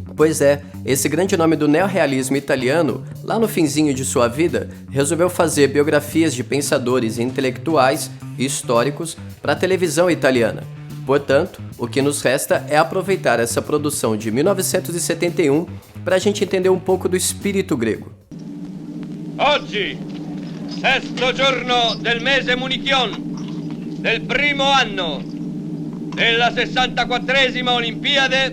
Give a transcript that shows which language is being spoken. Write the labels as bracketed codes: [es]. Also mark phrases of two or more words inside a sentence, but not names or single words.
[pt] Pois é, esse grande nome do neorrealismo italiano, lá no finzinho de sua vida, resolveu fazer biografias de pensadores intelectuais e históricos para a televisão italiana. Portanto, o que nos resta é aproveitar essa produção de 1971 para a gente entender um pouco do espírito grego. [it] Oggi, sesto giorno del mese Munichion, del primo anno della 64esima Olimpiade,